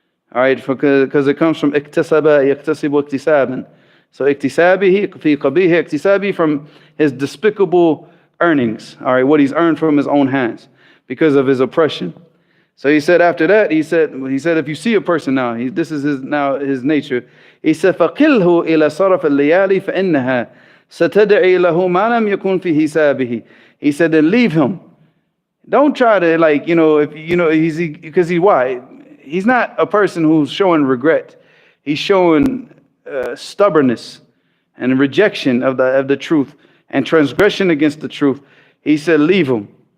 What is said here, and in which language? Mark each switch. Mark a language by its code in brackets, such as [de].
[en] All right, because it comes from iktasaba, yaktasibu iktisaban. So iktisabihi, fi qabihi iktisabi, from his despicable earnings. All right, what he's earned from his own hands because of his oppression. So he said after that, he said if you see a person now, this is his nature. He said [ar] فَقِلْهُ إِلَى صَرَفَ اللَّيَالِ فَإِنَّهَا سَتَدْعِي لَهُ مَا لَمْ يَكُنْ فِي حِسَابِهِ. [en] He said then leave him. Don't try to, like, you know, if you know why? He's not a person who's showing regret. He's showing stubbornness and rejection of the truth and transgression against the truth. He said leave him.